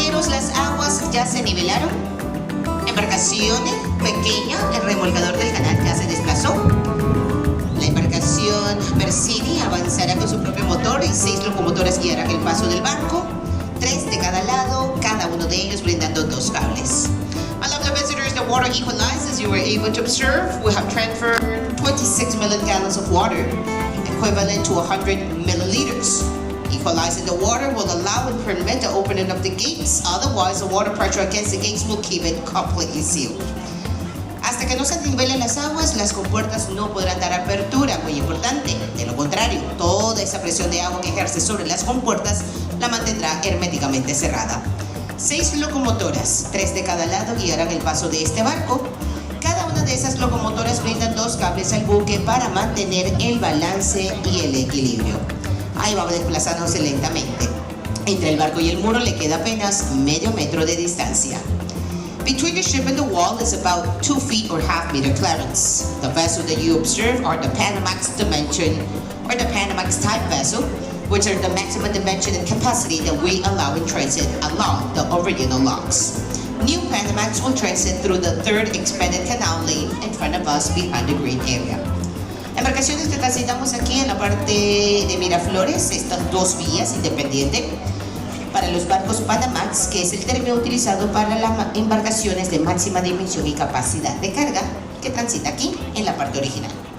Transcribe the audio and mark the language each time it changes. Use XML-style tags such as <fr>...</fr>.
<es>Las aguas ya se nivelaron. Embarcación pequeña, el remolcador del canal ya se desplazó. La embarcación Mercini avanzará con su propio motor y 6 locomotoras guiarán el paso del barco, 3 de cada lado, cada uno de ellos brindando 2 cables.</es> <en>My lovely visitors, the water equalized as you were able to observe. We have transferred 26 million gallons of water, equivalent to 100 milliliters. Equalizing the water will allow and prevent the opening of the gates. Otherwise, the water pressure against the gates will keep it completely sealed.</en> <es>Hasta que no se nivelen las aguas, las compuertas no podrán dar apertura, muy importante. De lo contrario, toda esa presión de agua que ejerce sobre las compuertas la mantendrá herméticamente cerrada. 6 locomotoras, 3 de cada lado, guiarán el paso de este barco. Cada una de esas locomotoras brindan 2 cables al buque para mantener el balance y el equilibrio. Ahí va desplazándose lentamente. Entre el barco y el muro le queda apenas medio metro de distancia.</es> <en>Between the ship and the wall is about 2 feet or half meter clearance. The vessel that you observe are the Panamax dimension or the Panamax type vessel, which are the maximum dimension and capacity that we allow in transit along the original locks. New Panamax will transit through the 3rd expanded canal lane in front of us behind the green area.</en> <es>Embarcaciones que transitamos aquí en la parte de Miraflores, estas 2 vías independientes para los barcos Panamax, que es el término utilizado para las embarcaciones de máxima dimensión y capacidad de carga que transita aquí en la parte original.</es>